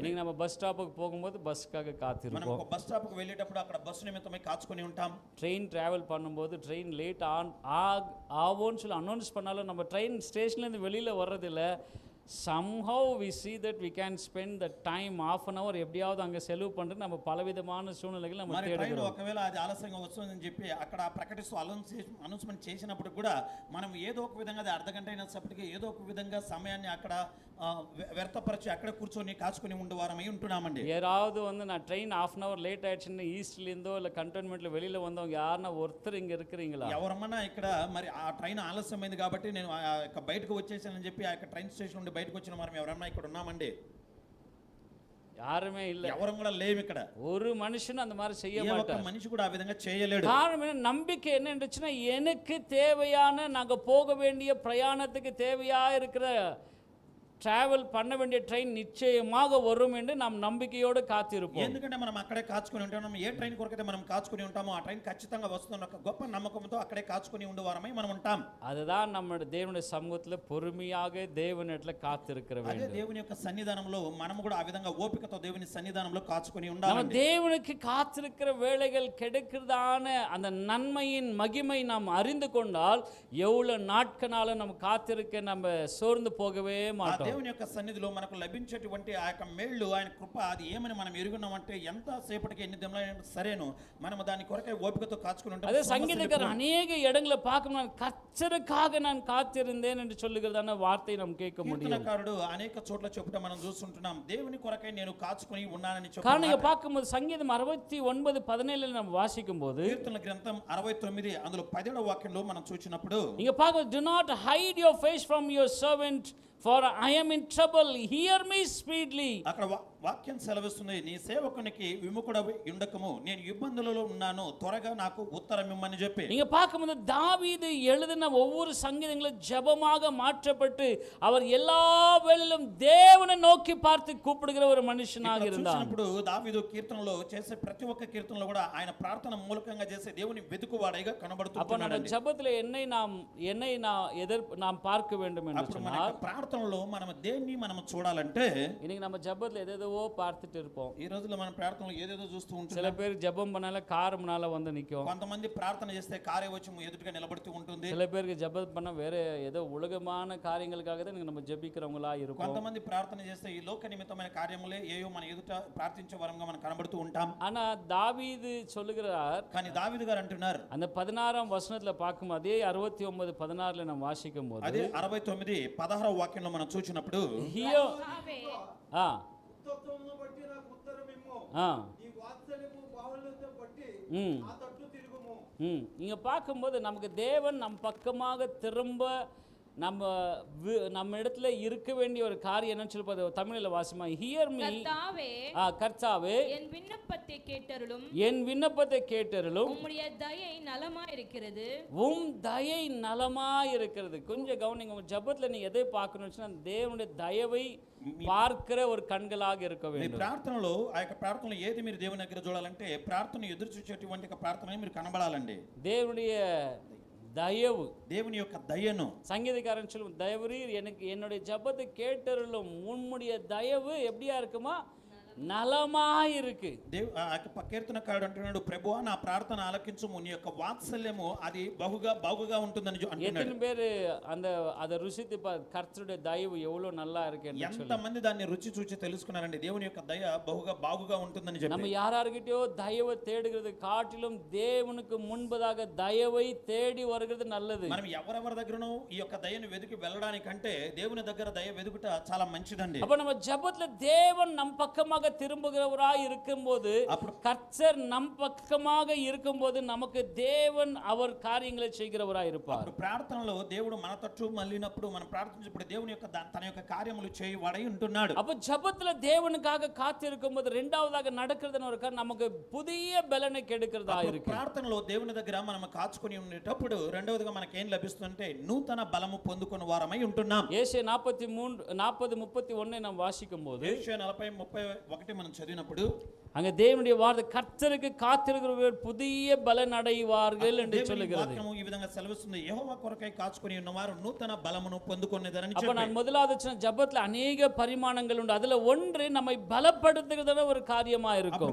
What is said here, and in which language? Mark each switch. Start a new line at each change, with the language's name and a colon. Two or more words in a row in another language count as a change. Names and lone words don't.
Tamil: இன்னைக்கு நம்ம பஸ் ஸ்டாப்புக்கு போகும்போது பஸ்க்காக
Telugu: మనం
Tamil: காத்திருப்போம்.
Telugu: ఒక బస్ స్టాప్ కు వెళ్ళేటప్పుడు అక్కడ బస్సు నిమిత్తమై కాచుకొని ఉంటాం.
English: train travel
Tamil: பண்ணும்போது
English: train late
Tamil: ஆகும்னு சொல்லி அனௌன்ஸ் பண்ணாலும் நம்ம
English: train station
Tamil: வெளியில் வர்றதில்ல.
English: somehow we see that we can spend the time half an hour
Tamil: எப்படியாவது அங்கே செலவு பண்ணுறது நம்ம பலவிதமான சூழ்நிலைகள் நம்ம
Telugu: మరి ట్రైన్
Tamil: தேடுகிறோம்.
Telugu: ఒకవేళ అది ఆలస్యంగా వస్తుందని చెప్పి అక్కడ ప్రకటిస్తూ అనౌన్స్మెంట్ చేసినప్పుడు కూడా మనం ఏదో ఒక విధంగా అది అర్ధగంట అయినప్పటికీ ఏదో ఒక విధంగా సమయాన్ని అక్కడ వ్యర్థపరిచి అక్కడ కూర్చొని కాచుకొని ఉండేవారమై ఉంటున్నామండి.
Tamil: யாராவது நான் ட்ரெயின்
English: ½ an hour late
Tamil: ஆயிடுச்சுன்னு ஈஸ்ட்லேருந்தோ இல்லை கண்டோன்மெண்ட்டில் வெளியில் வந்தவங்க யாருன்னா ஒருத்தர் இங்கே இருக்கிறீங்களா?
Telugu: ఎవరమ్మన్నా ఇక్కడ మరి ఆ ట్రైన్ ఆలస్యమైంది కాబట్టి నేను బయటకు వచ్చేసానని చెప్పి ఆ
English: train station
Telugu: నుండి బయటకు వచ్చిన వారం ఎవరన్నా ఇక్కడ ఉన్నామండి?
Tamil: யாருமே இல்லை.
Telugu: ఎవరం కూడా లేము ఇక్కడ.
Tamil: ஒரு மனுஷனும் அந்த மாதிரி செய்ய
Telugu: ఏ ఒక్క
Tamil: மாட்டார்.
Telugu: మనిషి కూడా ఆ విధంగా చేయలేడు.
Tamil: காரணம் என்ன? நம்பிக்கை என்ன இருந்துச்சுன்னா, எனக்கு தேவையான நாங்க போக வேண்டிய பிரயாணத்துக்கு தேவையா இருக்கிற டிராவல் பண்ண வேண்டிய ட்ரெயின் நிச்சயமாக வரும் என்று நாம் நம்பிக்கையோடு காத்திருப்போம்.
Telugu: ఎందుకంటే మనం అక్కడే కాచుకొని ఉంటాం. ఏ ట్రైన్ కొరకైతే మనం కాచుకొని ఉంటామో ఆ ట్రైన్ ఖచ్చితంగా వస్తుందన్న ఒక గొప్ప నమ్మకంతో అక్కడే కాచుకొని ఉండేవారమై మనం ఉంటాం.
Tamil: அதுதான் நம்ம தேவனுடைய சமூகத்துல பொறுமையாக தேவனிடத்துல காத்திருக்கிற
Telugu: అదే
Tamil: வேண்டும்.
Telugu: దేవుని యొక్క సన్నిధానంలో మనము కూడా ఆ విధంగా ఓపికతో దేవుని సన్నిధానంలో కాచుకొని
Tamil: நம்ம
Telugu: ఉండాలి.
Tamil: தேவனுக்கு காத்திருக்கிற வேளைகள் கிடைக்கிறதான அந்த நன்மையின் மகிமை நாம் அறிந்து கொண்டால் எவ்வளவு நாட்களால நம்ம காத்திருக்க நம்ம சோர்ந்து போகவே மாட்டோம்.
Telugu: దేవుని యొక్క సన్నిధిలో మనకు లభించేటువంటి ఆ యొక్క మేళ్ళు ఆయన కృప అది ఏమని మనం ఎరుగున్నామంటే ఎంత సేపటికి ఎన్ని దినములైనా సరేను మనం దాని కొరకై ఓపికతో కాచుకొని ఉంటాం.
Tamil: அதே சங்கீதக்காரர் அநேக இடங்களை பார்க்கும், நான் கர்த்தருக்காக நான் காத்திருந்தேன் என்று சொல்லுகிறதான வார்த்தை நாம் கேட்க முடியும்.
Telugu: కీర్తనకారుడు అనేక చోట్ల చెప్పుట మనం చూస్తుంటున్నాం, దేవుని కొరకై నేను కాచుకొని ఉన్నానని
Tamil: காரணம் இங்க
Telugu: చెప్తున్నాడు.
Tamil: பார்க்கும்போது சங்கீதம் 69:17 நம்ம வாசிக்கும் போது
Telugu: కీర్తనల గ్రంథం 69 అందులో 17వ వాక్యంలో మనం చూసినప్పుడు
Tamil: இங்க பார்க்க,
English: do not hide your face from your servant, for I am in trouble, hear me speedily.
Telugu: అక్కడ వాక్యం సెలవిస్తుంది, నీ సేవకునికి విముఖుడవి ఉండకము, నేను ఇబ్బందులలో ఉన్నాను, త్వరగా నాకు ఉత్తరం ఇమ్మని చెప్పి.
Tamil: இங்க பார்க்கும்போது தாவீது எழுதின ஒவ்வொரு சங்கீதங்களும் ஜெபமாக மாற்றப்பட்டு அவர் எல்லா வேளையிலும் தேவனை நோக்கி பார்த்து கூப்பிடுகிற ஒரு மனுஷனாக இருந்தார்.
Telugu: చూసినప్పుడు దావీదు కీర్తనలో చేసే ప్రతి ఒక్క కీర్తనలో కూడా ఆయన ప్రార్థన మూలకంగా చేసే దేవుని వెతుకువాడైగా
Tamil: அப்ப நம்ம
Telugu: కనబడుతున్నాడు.
Tamil: ஜெபத்துல என்னை நாம் பார்க்க வேண்டும் என்று
Telugu: అప్పుడు మన
Tamil: சொன்னால்,
Telugu: యొక్క ప్రార్థనలో మనం దేన్ని మనం చూడాలంటే,
Tamil: இன்னைக்கு நம்ம ஜெபத்துல எதோ பார்த்துட்டு இருப்போம்.
Telugu: ఈ రోజుల్లో మన ప్రార్థనలో ఏదేదో చూస్తూ
Tamil: சில
Telugu: ఉంటున్నాం.
Tamil: பேர் ஜெபம் பண்ணால கார் முன்னால வந்து நிக்கும்.
Telugu: కొంతమంది ప్రార్థన చేస్తే కారే వచ్చి ఎదురుగా నిలబడుతూ ఉంటుంది.
Tamil: சில பேருக்கு ஜெபம் பண்ண வேற ஏதோ உலகமான காரியங்களுக்காக தான் நம்ம ஜெபிக்கிறவங்களா இருப்போம்.
Telugu: కొంతమంది ప్రార్థన చేస్తే ఈ లోక నిమిత్తమైన కార్యములే ఏయో మన ఎదుట ప్రార్థించే వరంగా మనం కనబడుతూ ఉంటాం.
Tamil: ஆனா தாவீது சொல்லுகிறார்,
Telugu: కానీ దావీదు గారు అంటున్నారు,
Tamil: அந்த 16ஆம் வசனத்துல பார்க்கும் அதே 69:16 நம்ம வாசிக்கும் போது,
Telugu: అదే 69:16వ వాక్యంలో మనం చూసినప్పుడు, ஹியோ ఆవే ஆ ఉత్తత్వమును బట్టి నాకు ఉత్తరమిమ్ము. ஆ నీ వాత్సల్యము బాహుళ్యత బట్టి ம் నా తట్టు తిరుగుము.
Tamil: இங்க பார்க்கும்போது நமக்கு தேவன் நம் பக்கமாக திரும்ப நம்ம இடத்துல இருக்க வேண்டிய ஒரு காரியம் என்னன்னு சொல்லி தமிழ்ல வாசிமா,
English: hear me
Tamil: கர்த்தாவே கர்த்தாவே என் விண்ணப்பத்தை கேட்டருளும், என் விண்ணப்பத்தை கேட்டருளும், உம்முடைய தயை நலமாய் இருக்கிறது, உம் தயை நலமா இருக்கிறது. கொஞ்சம் கவனிங்க, உங்க ஜெபத்துல நீ எதை பார்க்கணும்னு சொன்னா தேவனுடைய தயவை பார்க்கிற ஒரு கண்களாக இருக்க
Telugu: మీ
Tamil: வேண்டும்.
Telugu: ప్రార్థనలో ఆ యొక్క ప్రార్థనలో ఏది మీరు దేవుని దగ్గర చూడాలంటే ప్రార్థన ఎదురు చూసేటువంటి ఒక ప్రార్థన మీరు కనబడాలండి.
Tamil: தேவனுடைய தயவு,
Telugu: దేవుని యొక్క దయను.
Tamil: சங்கீதக்காரன் சொல்லும், தயவுரீர் எனக்கு என்னுடைய ஜெபத்தை கேட்டருளும், உம்முடைய தயவு எப்படியா இருக்குமா, நலமா இருக்கு.
Telugu: కీర్తనకారుడు అంటున్నాడు, ప్రభువా నా ప్రార్థన ఆలకించుము, నీ యొక్క వాత్సల్యము అది బహుగా ఉంటుందని అంటున్నాడు.
Tamil: எத்தனை பேர் அதை ருசித்து கர்த்தருடைய தயவு எவ்வளவு நல்லா இருக்கு
Telugu: ఎంత మంది దాన్ని రుచి చూచి తెలుసుకున్నారండి, దేవుని యొక్క దయ బాగుగా ఉంటుందని చెప్పి.
Tamil: நம்ம யாரார்கிட்டயோ தயவை தேடுகிறது காட்டிலும் தேவனுக்கு முன்பதாக தயவை தேடி வருகிறது நல்லது.
Telugu: మనం ఎవరెవరి దగ్గరనో ఈ యొక్క దయను వెతికి వెళ్ళడానికంటే దేవుని దగ్గర దయ వెతుకుట చాలా మంచిదండి.
Tamil: அப்ப நம்ம ஜெபத்துல தேவன் நம் பக்கமாக திரும்புகிறவராய் இருக்கும்போது, கர்த்தர் நம் பக்கமாக இருக்கும்போது நமக்கு தேவன் அவர் காரியங்களை செய்கிறவராய் இருப்பார்.
Telugu: అప్పుడు ప్రార్థనలో దేవుడు మన తట్టు మళ్ళినప్పుడు మనం ప్రార్థించినప్పుడు దేవుని యొక్క తన యొక్క కార్యములు చేయవాడై ఉంటున్నాడు.
Tamil: அப்ப ஜெபத்துல தேவனுக்காக காத்திருக்கும்போது இரண்டாவதாக நடக்கிறதுன்னு ஒரு நமக்கு புதிய பலனை கெடுக்கிறதா இருக்கு.
Telugu: ప్రార్థనలో దేవుని దగ్గర మనం కాచుకొని ఉండేటప్పుడు రెండవదిగా మనకి ఏం లభిస్తుందంటే నూతన బలము పొందుకున్న వారమై ఉంటున్నాం.
Tamil: ஏசாயா 40:31 நாம் வாசிக்கும்போது,
Telugu: యేషయా 40:31 మనం చదివినప్పుడు
Tamil: அங்க தேவனுடைய வார்த்தை கர்த்தருக்கு காத்திருக்கிறவர்கள் புதிய பலன் அடைவார்கள் என்று சொல்லுகிறது.
Telugu: వాక్యము ఈ విధంగా సెలవిస్తుంది, యెహోవా కొరకై కాచుకొని ఉన్నవారు నూతన బలమును పొందుకొనేదరని
Tamil: அப்ப
Telugu: చెప్పి.
Tamil: நான் முதலாவது சொன்ன ஜெபத்துல அநேக பரிமாணங்கள் உண்டு, அதுல ஒன்று நம்மை பலப்படுத்துகிறதான ஒரு காரியமா இருக்கும்.